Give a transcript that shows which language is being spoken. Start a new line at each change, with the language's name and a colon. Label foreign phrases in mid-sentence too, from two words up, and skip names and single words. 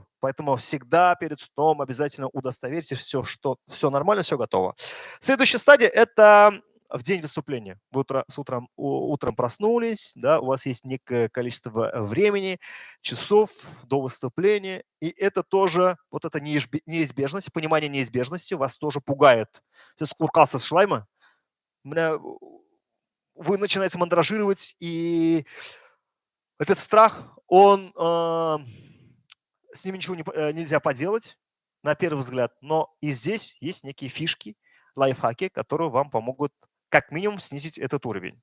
Russian: Поэтому всегда перед сном обязательно удостоверьтесь, что все нормально, все готово. Следующая стадия – это в день выступления. Вы утром проснулись, да, у вас есть некое количество времени, часов до выступления, и это тоже, вот эта неизбежность, понимание неизбежности вас тоже пугает.
Kazakh: Сіз қорқасыз шылай ма?
Russian: Вы начинаете мандражировать, и этот страх, с ним ничего нельзя поделать на первый взгляд, но и здесь есть некие фишки, лайфхаки, которые вам помогут как минимум снизить этот уровень.